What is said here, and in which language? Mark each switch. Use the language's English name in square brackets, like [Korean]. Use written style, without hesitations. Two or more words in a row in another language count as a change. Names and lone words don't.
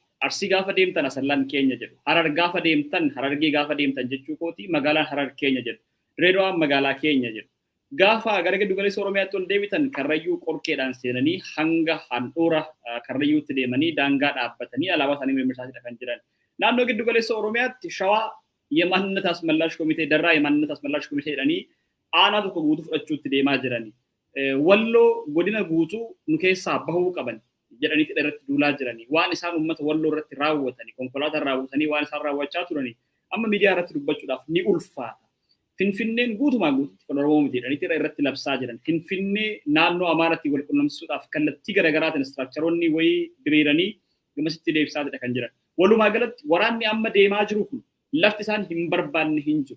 [Oromo] Arsii gaafa deemtan Asallaan keenya jedhu. Harar gaafa deemtan Harargee gaafa deemtan jechuu kooti magaalaan Harar keenya jedhu. Dirreedawaan magaalaa keenya jedhu. Gaafa gara giddu galeessa Oromiyaatti ol deebitan Karrayyuu qorkeedhaan seenanii hanga handhuura Karrayyuutti deemanii daangaa dhaabbatanii alaabaa isaanii mirmirsaatidha kan jiran. Naannoo giddu galeessa Oromiyaatti Shawaa [Amharic] የማንነት አስመላሽ ኮሚቴ ደራ የማንነት አስመላሽ ኮሚቴ ዳኒ አና [Oromo] tokko guutuu fudhachuutti deemaa jirani walloo godina guutuu nu keessaa bahuu qaban jedhanii irratti duulaa jirani waan isaan ummata walloo irratti raawwatani konkolaataa raawwatanii waan isaan raawwachaa turani amma miidiyaa irratti dubbachuudhaaf ni ulfaata finfinneen guutumaa guututti kan Oromoo miti jedhanii irratti labsaa jiran finfinnee naannoo Amaaraatti wal qunnamsiisuudhaaf kallattii garaagaraatiin istiraakcharoonni wayii diriiranii gamasitti deebisaatidha kan jiran walumaa galatti waraanni amma deemaa jiru kun lafti isaan hin barbaanne hin jiru.